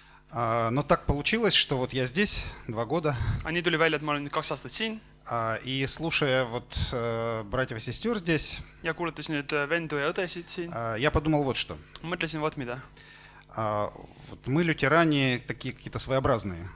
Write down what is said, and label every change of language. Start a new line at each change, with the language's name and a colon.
Russian: Но так получилось, что вот я здесь 2 года.
Estonian: Aga nii tuli välja, et ma olen nüüd 2 aastat siin.
Russian: И слушая вот братьев и сестер здесь,
Estonian: Ja kuulates nüüd vendu ja õdesid siin,
Russian: я подумал вот что.
Estonian: mõtlesin, vot mida.
Russian: Вот мы, лютеране, такие какие-то своеобразные.